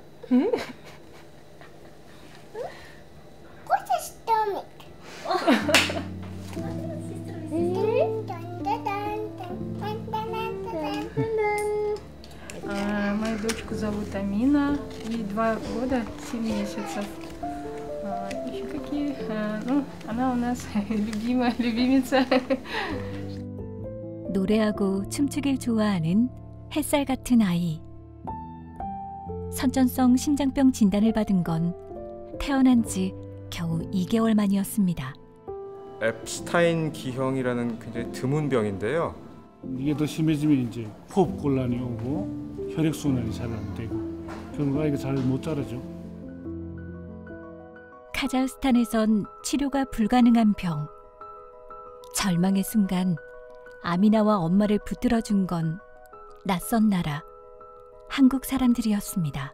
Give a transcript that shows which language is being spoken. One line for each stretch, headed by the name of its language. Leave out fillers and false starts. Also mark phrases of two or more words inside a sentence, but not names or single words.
Russian: Мою дочку зовут Амина, ей 2 года, 7 месяцев. Еще какие? Ну, она у нас любимица.
Korean: 노래하고 춤추길 좋아하는 햇살 같은 아이. 선천성 심장병 진단을 받은 건 태어난 지 겨우 2개월 만이었습니다. 앱스타인 기형이라는 굉장히 드문 병인데요. 이게 더 심해지면 이제 호흡 곤란이 오고 혈액 순환이 잘 안 되고 결국 아이가 잘 못 자라죠. 카자흐스탄에선 치료가 불가능한 병. 절망의 순간 아미나와 엄마를 붙들어준 건 낯선 나라, 한국 사람들이었습니다.